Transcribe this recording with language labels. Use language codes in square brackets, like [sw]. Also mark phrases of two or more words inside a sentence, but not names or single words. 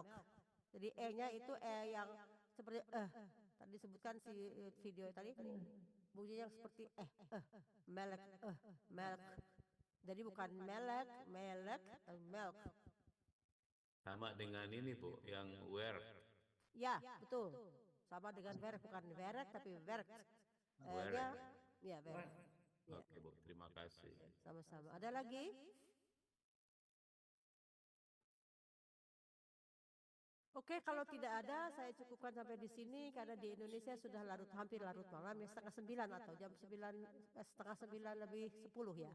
[id] Jadi e-nya itu e yang seperti tadi disebutkan si video tadi bunyinya seperti melek milk. Jadi bukan melek, tapi milk. Sama dengan ini Bu, yang werk. Ya, betul. Sama dengan werk, bukan werk tapi werk. Werk. Ya, werk. Oke Bu, terima kasih. Sama-sama. Ada lagi? Oke, kalau tidak ada, saya cukupkan sampai di sini karena di Indonesia sudah hampir larut malam, ya 8:30 atau jam 8:30 lebih 10 ya.